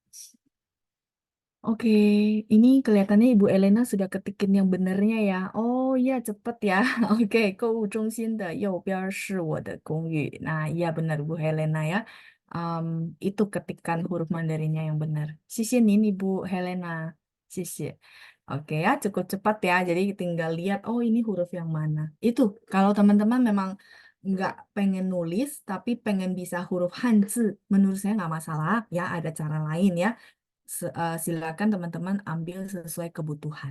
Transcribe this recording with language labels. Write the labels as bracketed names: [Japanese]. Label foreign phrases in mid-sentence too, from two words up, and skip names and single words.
[Indonesian] Oke, ini kelihatannya Ibu Elena sudah ketikin yang benernya ya. Oh iya, cepet ya. Oke, [Chinese] 购物中心的右边是我的公寓. [Indonesian] Nah, iya benar Bu Helena ya. Itu ketikan huruf Mandarinnya yang benar. [Chinese] 谢谢您 Ibu Helena. 谢谢. [Indonesian] Oke ya, cukup cepat ya. Jadi tinggal lihat, oh ini huruf yang mana. Itu, kalau teman-teman memang nggak pengen nulis, tapi pengen bisa huruf Hanzi, menurut saya nggak masalah ya. Ada cara lain ya. Silakan teman-teman ambil sesuai kebutuhan.